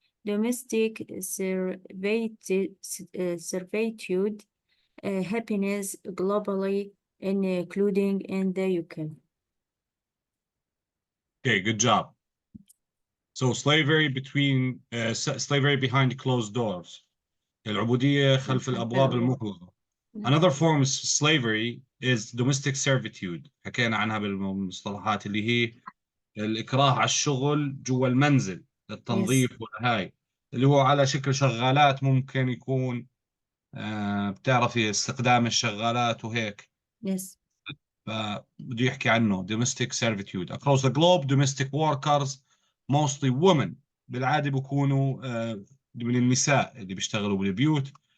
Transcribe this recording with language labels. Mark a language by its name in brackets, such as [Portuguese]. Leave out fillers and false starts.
[English] Domestic servitude happiness globally, including in the UK. Okay, good job. So slavery behind closed doors. [Arabic] العبودية خلف الأبواب المغلقة. [English] Another form of slavery is domestic servitude. [Arabic] حكينا عنها بالمصطلحات اللي هي الإكراه على الشغل جوا المنزل للتنظيف والهاي اللي هو على شكل شغالات. ممكن يكون بتعرفي استخدام الشغالات وهيك. [English] Yes. [Arabic] فبده يحكي عنه domestic servitude. [English] Across the globe, domestic workers, mostly women, [Arabic] بالعادة بيكونوا من النساء اللي بيشتغلوا بالبيوت.